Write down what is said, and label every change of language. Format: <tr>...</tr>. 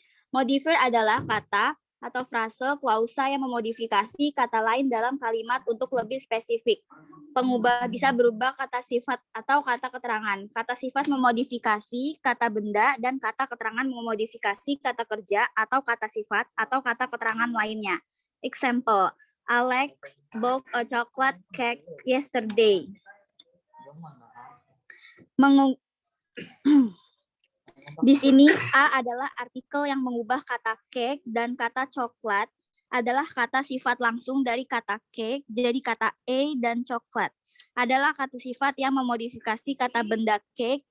<id>Modifier adalah kata atau frase klausa yang memodifikasi kata lain dalam kalimat untuk lebih spesifik. Pengubah bisa berubah kata sifat atau kata keterangan. Kata sifat memodifikasi kata benda dan kata keterangan memodifikasi kata kerja atau kata sifat atau kata keterangan lainnya.</id> <en>Example, Alex bought a chocolate cake yesterday.</en> <id>Di sini A adalah artikel yang mengubah kata cake dan kata coklat adalah kata sifat langsung dari kata cake jadi kata a dan coklat adalah kata sifat yang memodifikasi kata benda cake.</id>